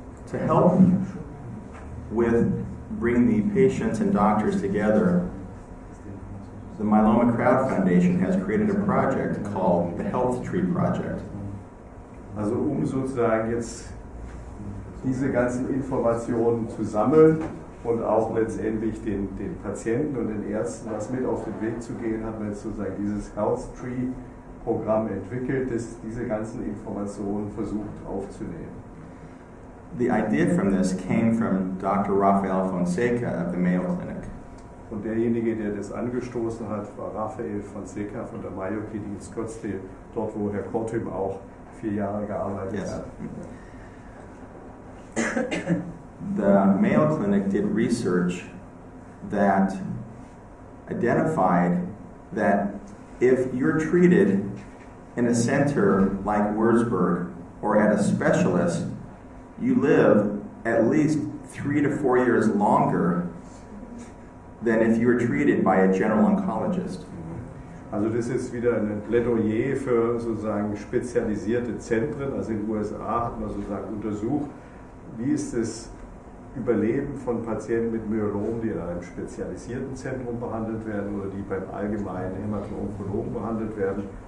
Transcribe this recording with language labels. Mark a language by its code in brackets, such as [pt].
[en] To help with bringing the patients and doctors together, the Myeloma Crowd Foundation has created a project called the Health Tree Project. [de] Also sozusagen jetzt diese ganzen Informationen zu sammeln und auch letztendlich den Patienten und den Ärzten was mit auf den Weg zu gehen, hat man jetzt sozusagen dieses Health Tree Programm entwickelt, das diese ganzen Informationen versucht aufzunehmen. [en] The idea from this came from Dr. Rafael Fonseca of the Mayo Clinic. [de] Und derjenige, der das angestoßen hat, war Rafael Fonseca von der Mayo Clinic in Scottsdale, dort wo Herr Kortüm auch 4 Jahre gearbeitet hat. [en] The Mayo Clinic did research that identified that if you're treated in a center like Würzburg or at a specialist, you live at least 3 to 4 years longer than if you were treated by a general oncologist. [de] Also das ist wieder ein Plädoyer für sozusagen spezialisierte Zentren. Also in den USA hat man sozusagen untersucht, wie ist das Überleben von Patienten mit Myelom, die in einem spezialisierten Zentrum behandelt werden oder die beim allgemeinen Hämato-Onkologen behandelt werden.